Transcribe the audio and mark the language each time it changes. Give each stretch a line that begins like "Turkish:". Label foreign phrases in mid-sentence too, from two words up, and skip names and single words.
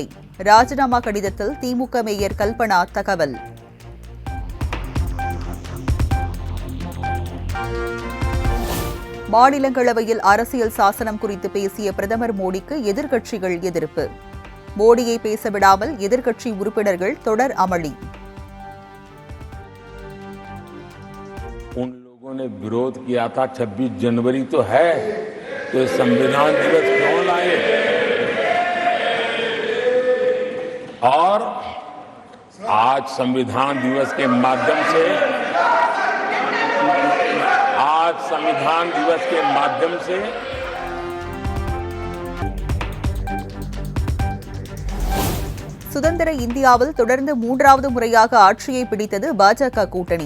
Tamil: ராஜினாமா கடிதத்தில் திமுக மேயர் கல்பனா தகவல். மாநிலங்களவையில் அரசியல் சாசனம் குறித்து பேசிய பிரதமர் மோடிக்கு எதிர்க்கட்சிகள் எதிர்ப்பு. மோடியை பேசவிடாமல் எதிர்க்கட்சி உறுப்பினர்கள் தொடர் அமளி.
Hindi: उन लोगों ने विरोध किया था 26 जनवरी तो है, तो संविधान दिवस क्यों लाए? और आज संविधान दिवस के माध्यम से
Tamil: சுதந்திர இந்தியாவில் தொடர்ந்து மூன்றாவது முறையாக ஆட்சியை பிடித்தது பாஜக கூட்டணி.